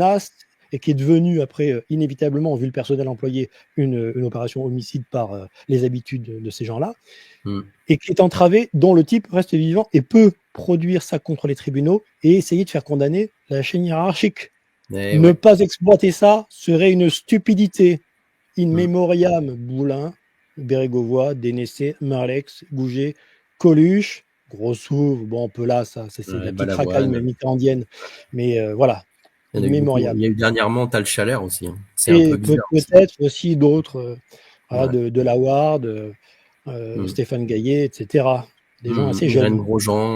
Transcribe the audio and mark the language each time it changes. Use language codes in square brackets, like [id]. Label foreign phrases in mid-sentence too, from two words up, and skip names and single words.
[fr] menace, et qui est devenue après, inévitablement, vu le personnel employé, une opération homicide par les habitudes de ces gens-là, Mhm. et qui est entravée, dont le type reste vivant et peut produire ça contre les tribunaux et essayer de faire condamner la chaîne hiérarchique. Eh Ne ouais. pas exploiter ça serait une stupidité. In Mhm. memoriam Boulin, Bérégovoy, Dénessé, Marlex, Gouget, Coluche, Grossouve, bon, on peut là, ça, c'est de Ouais, la petite racaille Balavoine. mitterrandienne, mais voilà, Il y in en a eu beaucoup. Il memoriam. y a eu dernièrement Tal Chalère aussi. Hein. C'est un peu Et bizarre aussi. peut-être aussi d'autres, voilà, Ouais. de Laward, Mhm. Stéphane Gaillet, etc. Des gens assez Irène jeunes. Grosjean.